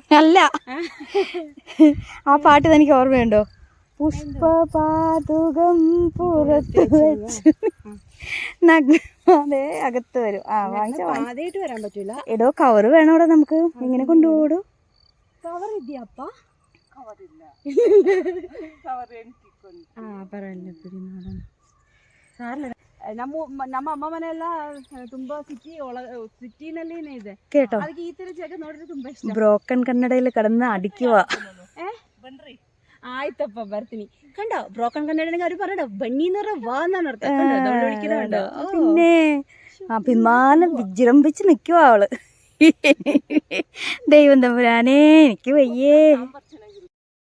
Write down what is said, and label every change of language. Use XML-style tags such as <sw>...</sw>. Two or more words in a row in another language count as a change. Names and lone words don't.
<ml>അല്ല, ആ പാട്ട് എനിക്ക് ഓർമ്മയുണ്ടോ? പുഷ്പപാതുകം പുറത്ത് വെച്ച് അതെ, അകത്ത് വരും. ആദ്യമായിട്ട് വരാൻ പറ്റൂല. എടോ, കവറ് വേണോടോ നമുക്ക്? എങ്ങനെ കൊണ്ടുപോടോ? കവർ ഇദ്യപ്പ?</ml> <kn>ನಮ್ಮ ಅಮ್ಮ ಮನೆಯೆಲ್ಲ ತುಂಬಾ ಸಿಟಿನಲ್ಲಿ ಇದೆ</kn> <ml>കേട്ടോ.</ml> <kn>ಅದಕ್ಕೆ ಈ ತರ ಜಾಗ ನೋಡಿದ್ರೆ ತುಂಬಾ ಇಷ್ಟ.</kn> <ml>ബ്രോക്കൺ കന്നഡയിൽ കിടന്ന് അടിക്കുക.</ml> <kn>ಬನ್ರಿ, ಆಯ್ತಪ್ಪ ಬರ್ತೀನಿ.</kn> <ml>കണ്ടോ, ബ്രോക്കൺ കന്നഡ അവർ പറയണ്ടോ, ബണ്ണീന്ന് പറഞ്ഞ വാ എന്നാണ് അർത്ഥം. പിന്നെ അഭിമാനം വിജൃംഭിച്ച് നിൽക്കുവാ അവള്. ദൈവം തമ്പുരാനേ എനിക്ക് വയ്യേ.</ml>